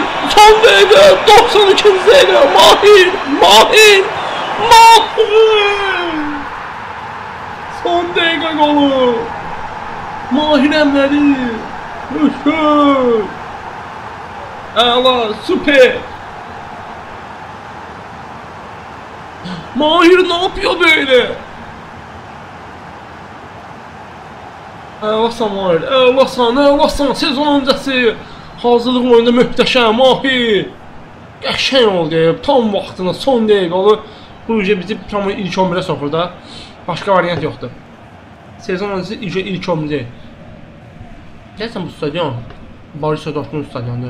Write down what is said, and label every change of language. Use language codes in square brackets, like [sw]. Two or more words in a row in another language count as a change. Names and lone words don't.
[az] Son dəqiqə. 92-ci dəqiqə. Mahir. Son dəqiqə qolu. Mahir əmlədi. Əla. Süper. [tr] Mahir ne yapıyor böyle? [az] Əlasan Mahir, əlasan, sezon öncəsi hazırlıq oyunda möhtəşəm Mahir. Qəşəng oldu, tam vaxtında, son dəqiqəli. Bu bizi tam ilk 11'ə soxur da. Başqa variant yoxdur. Sezon öncəsi ilk 11'ə. Gəlsən bu stadion Borussia Dortmund stadionudur.